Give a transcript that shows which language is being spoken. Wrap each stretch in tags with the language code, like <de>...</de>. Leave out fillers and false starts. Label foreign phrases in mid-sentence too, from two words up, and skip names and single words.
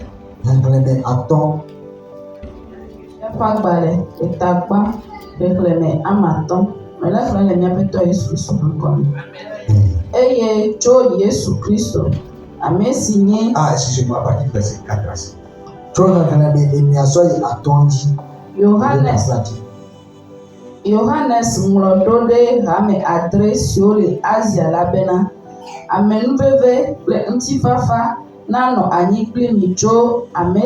<fr>Ah, excusez-moi, à partir du verset 4 à 5.</fr> <ee>Yohanes ŋlɔɖo ɖe hame adre siwo le Asia la bena amenuveve kple ŋutifafa nanɔ anyi kpli mi tso ame</ee>